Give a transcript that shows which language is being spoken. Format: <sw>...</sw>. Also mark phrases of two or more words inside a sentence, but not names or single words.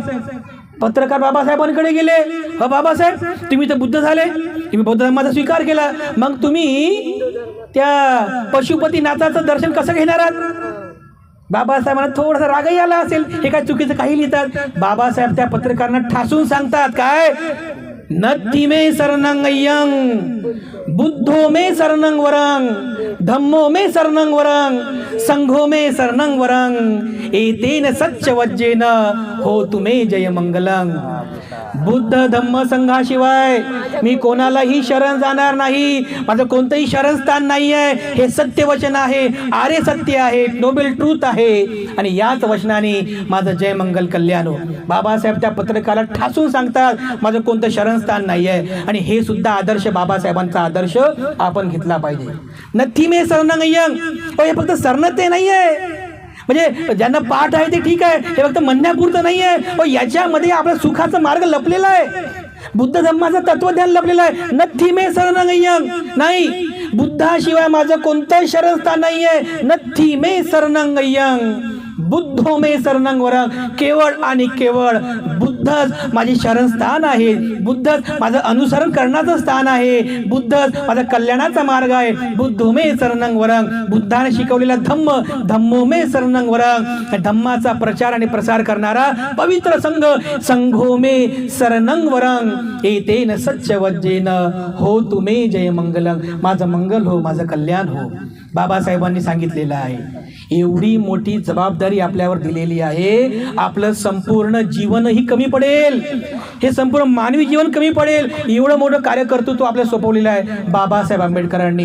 <mr>पत्रकार बाबासाहेबांकडे गेले, बाबासाहेब तुम्ही तर बुद्ध झाले, तुम्ही बौद्ध धर्माचा स्वीकार केला, मग तुम्ही त्या पशुपतीनाथाचं दर्शन कसं घेणार आहात? बाबासाहेबांना थोडासा रागही आला असेल, हे काय चुकीचं काही लिहितात. बाबासाहेब त्या पत्रकारांना ठासून सांगतात,</mr> <pi>काय नत्थी मे शरणं अय्यं बुद्धो मे शरणं वरं धम्मो मे शरणं वरं संघो मे शरणं वरं एतेन सच्च वज्जेन हो तुमे जय मंगलं.</pi> <mr>बुद्ध धम्म संघाशिवाय मी कोणालाही शरण जाणार नाही. माझं कोणतंही शरणस्थान नाही आहे. हे सत्य वचन आहे, आर्य सत्य आहे,</mr> <en>noble truth</en> <mr>आहे आणि याच वचनाने माझं जय मंगल कल्याण हो. बाबासाहेब त्या पत्रकाला ठासून सांगतात माझं कोणतं शरणस्थान नाही आहे. आणि हे सुद्धा आदर्श बाबासाहेबांचा आदर्श आपण घेतला पाहिजे.</mr> <pi>नथी मे शरणं अय्यं,</pi> <mr>हे फक्त शरणते नाही आहे, म्हणजे ज्यांना पाठ आहे ते ठीक आहे, हे फक्त म्हणण्यापुरतं नाही आहे. याच्यामध्ये आपला सुखाचा मार्ग लपलेला आहे, बुद्ध धम्माचं तत्वज्ञान लपलेलं आहे.</mr> <pi>नथी मे शरणं अय्यं,</pi> <mr>नाही बुद्धाशिवाय माझं कोणतं शरणस्थान नाही आहे.</mr> <pi>नथी मे शरणं अय्यं बुद्धो मे शरणं वरं,</pi> <mr>केवळ आणि केवळ बुद्धच माझे शरणस्थान आहे. बुद्धच माझं अनुसरण करण्याचं स्थान आहे. बुद्धच माझा कल्याणाचा मार्ग आहे.</mr> <pi>बुद्धो मे शरणं वरं,</pi> <mr>बुद्धाने शिकवलेला धम्म,</mr> <pi>धम्मो मे शरणं वरं,</pi> <mr>धम्माचा प्रचार आणि प्रसार करणारा पवित्र संघ,</mr> <pi>संघो मे शरणं वरं एतेन सच्च वज्जेन हो तुमे जय मंगलं,</pi> <mr>माझं मंगल हो, माझं कल्याण हो. बाबासाहेबांनी सांगितलेलं आहे. एवढी मोठी जबाबदारी आपल्यावर दिलेली आहे. आपलं संपूर्ण जीवनही कमी पडेल, हे संपूर्ण मानवी जीवन कमी पडेल, एवढं मोठं कार्यकर्तृत्व आपल्याला सोपवलेलं आहे बाबासाहेब आंबेडकरांनी.</mr>